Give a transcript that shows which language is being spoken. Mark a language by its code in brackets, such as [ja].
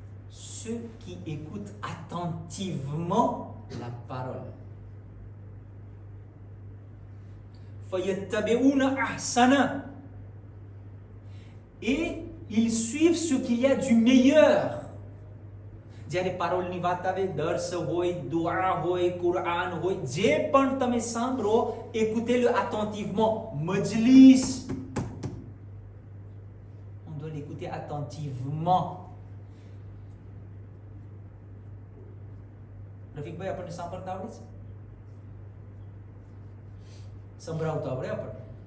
[fr] Ceux qui écoutent attentivement la parole. [ar] فَيَتَّبِعُونَ أَحْسَنَهُ. [fr] Et ils suivent ce qu'il y a du meilleur. [gu] જ્યારે પારોલની વાત આવે, દર્સ હોય, દુઆ હોય, કુરાન હોય, જે પણ તમે સાંભળો, [fr] écoutez-le attentivement. મજલિસ, on doit l'écouter attentivement. [gu] Rafikbhai, આપણને સાંભળતા આવડે છે? સંભળાવતો આવડે આપણને?